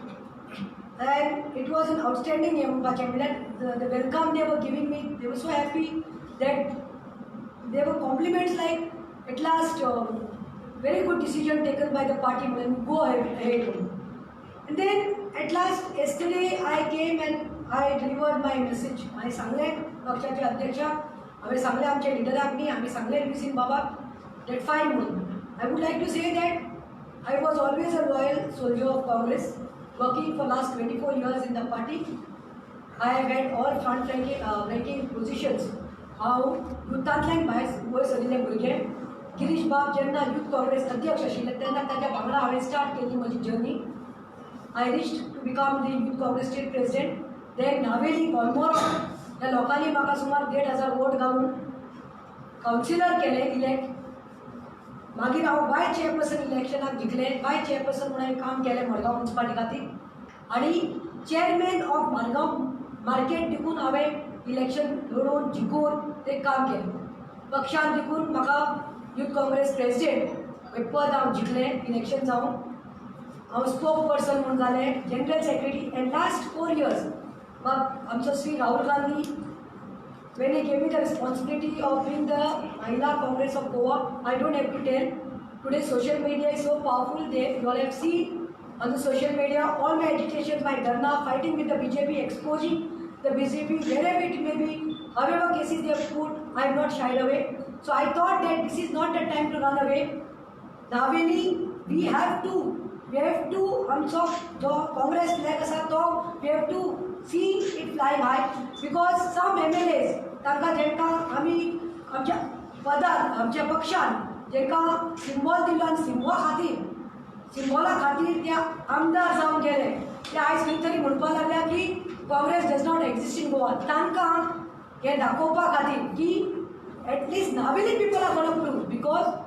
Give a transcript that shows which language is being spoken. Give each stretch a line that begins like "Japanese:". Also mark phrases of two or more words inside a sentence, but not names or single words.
English: And it was an outstanding the welcome they were giving me, they were so happy that there were compliments like, at last, very good decision taken by the party, and go ahead. And then, at last, yesterday I came and I delivered my message.
Konkani: I सांगले पक्षाचे अध्यक्ष, आम्ही सांगले आमचे लिडरांनी, आम्ही सांगले Luisin Baba,
English: that fine
Konkani: म्हणून.
English: I would like to say that I was always a loyal soldier of Congress, working for last 24 years in the party. I have had all front-ranking positions.
Konkani: हांव युथांतल्यान भायर वयर सरिल्ले भुरगे, गिरीश बाब जेन्ना युथ काँग्रेस अध्यक्ष आशिल्ले तेन्ना ताच्या वांगडा हांवें स्टार्ट केली म्हजी जर्नी.
English: I reached to become the Youth Congress State President.
Konkani: Then Naveli, almost ह्या लोकांनी म्हाका सुमार 1,500 वोट घालून कावन्सिलर केले इलेक्ट. मागीर हांव वायस चेअरपर्सन इलेक्शनाक जिखले, वायस चेअरपर्सन म्हणून हांवें काम केलें मडगांव म्युनिसिपालिटी खातीर, आनी
English: chairman of Madgaon Market
Konkani: देखून हांवें इलेक्शन लढोवन जिखून तें काम केलें. पक्षान देखून म्हाका यूथ काँग्रेस प्रेसिडेंट हें पद हांव जिखलें इलेक्शन जावन. हांव
English: spoke person
Konkani: म्हणून जालें,
English: general secretary, and last 4 years
Konkani: आमचो श्री राहुल गांधी,
English: when he gave me the responsibility of being the Mahila Congress of Goa, I don't have to tell. Today social media is so powerful. You all have seen on the social media all my agitations, my dharna, fighting with the BJP, exposing the BJP wherever it may be, however cases they have put. I have not shied away. So I thought that this is not the time to run away.
Konkani: Naveli,
English: we have to
Konkani: आमचो जो काँग्रेस फ्लॅग आसा तो
English: we have to see it fly high because some MLAs
Konkani: तांकां जेंकां आमी आमच्या पदान आमच्या पक्षान जेंकां सिंबॉल दिलो आनी सिंबॉला खातीर ते आमदार जावन गेले ते आयज खंय तरी म्हणपाक लागल्या की
English: Congress does not exist in Goa
Konkani: तांकां हे दाखोवपा खातीर की
English: atleast Naveli people are gonna prove because